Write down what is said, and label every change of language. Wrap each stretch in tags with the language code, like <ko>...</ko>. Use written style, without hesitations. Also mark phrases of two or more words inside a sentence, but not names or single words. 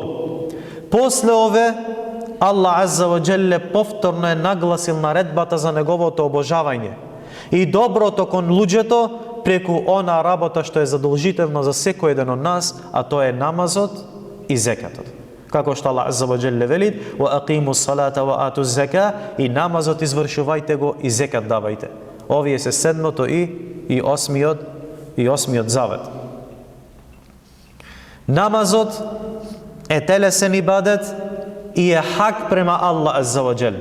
<mk>После ове Аллах</mk> <ar>عز وجل</ar> <mk>повторно е нагласил наредбата за неговото обожавање и доброто кон луѓето преку она работа што е задолжително за секој еден од нас, а тоа е намазот и зекатот. Како што Аллах</mk> <ar>عز وجل</ar> <mk>вели:</mk> <ar>"وأقيموا الصلاة وآتوا الزكاة",</ar> <mk>и намазот извршувајте го и зекат давајте. Овие се седмото и осмиот завет. Намазот е телесен ибадет и е хак према Аллах</mk> <ar>عز وجل.</ar>